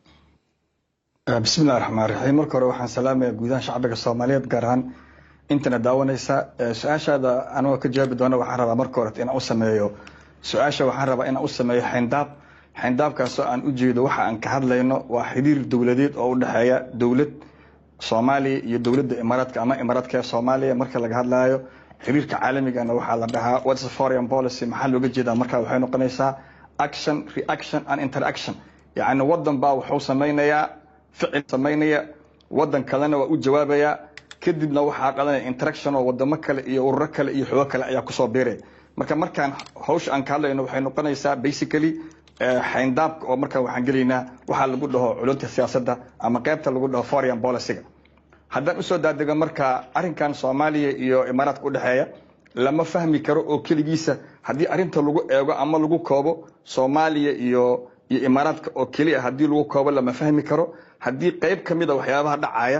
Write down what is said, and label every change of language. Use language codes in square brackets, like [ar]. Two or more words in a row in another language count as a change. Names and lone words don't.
[so] bismillaahir rahmaanir rahiim marka hore waxaan salaamayaa guudaha shacbiga Soomaaliyeed gaar ahaan intana daawanaysa su'aashaada anoo ka jawaabi doona waxaan rabaa marka hore inaan u sameeyo su'aasha waxaan rabaa inaan u sameeyo xayndaabkaas oo aan u jeedo waxa aan ka hadlayno waa xiriir dawladeed oo u dhaxeeya dawlad Soomaaliya iyo dawladda Imaaraadka ama Imaaraadka Soomaaliya marka laga hadlayo xiriirka caalamiga ah waxa la dhahaa [en] what's foreign policy [so] maxaa looga jeedaa marka waxay noqonaysaa [en] action reaction and interaction [so] yani wadan baa wuxuu sameeynaya ficil sameeynaya wadan kalena waa u jawaabaya kadibna waxa qadanaya interaction oo wadamo kale iyo ururo kale iyo xoog kale ayaa ku soo biiray markaan hawsha aan ka hadlayno waxay noqonaysaa basically xayndaabka oo marka waxaan galeynaa waxa lagu dhaho culunta siyaasadda ama qaybta lagu dhaho [en] foreign policy-ga [so] haddaan u soo daadego marka arrinkan Soomaaliya iyo Imaaraadka u dhaxeeya lama fahmi karo oo kaligiisa haddii arrinta lagu eego ama lagu koobo Soomaaliya iyo Imaaraadka oo kaliya haddii lagu koobo lama fahmi karo haddii qayb kamid ah waxyaabaha dhacaya